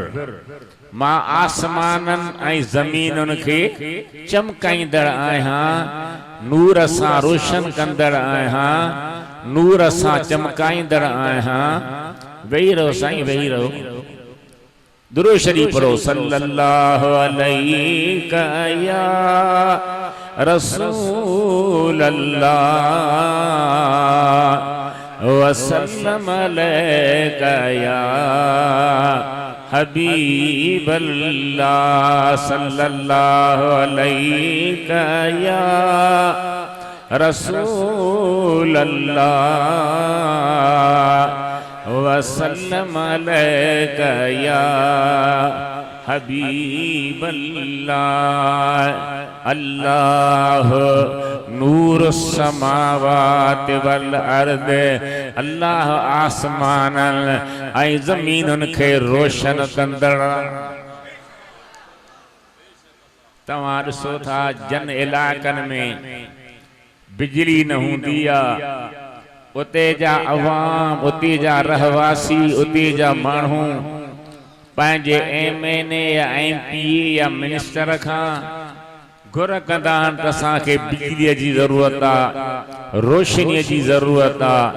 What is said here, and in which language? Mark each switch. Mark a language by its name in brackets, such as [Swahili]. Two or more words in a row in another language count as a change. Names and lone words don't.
[Sindhi] मां आसमाननि ऐं ज़मीनुनि खे चमकाईंदड़ आहियां, नूर सां रोशन कंदड़ आहियां, नूर सां चमकाईंदड़ आहियां। वेही रहो साईं, वेही रहो। दुरूद शरीफ पढ़ो। [Arabic] صلى الله عليك يا رسول الله وسلم عليك يا حبيب الله، صلى الله عليك يا رسول الله وسلم عليك يا حبيب الله. الله نور سماوات والأرض, [Sindhi] अल्लाह आसमाननि ऐं ज़मीनुनि खे रोशन कंदड़। तव्हां ॾिसो था जन इलाइक़नि में बिजली न हूंदी आ, उते जा अवाम, उते जा रहवासी, उते जा माण्हू पंहिंजे MNA या MP या मिनिस्टर खां घुर कंदा आहिनि त असांखे बिजलीअ जी ज़रूरत आहे, रोशनीअ जी ज़रूरत आहे।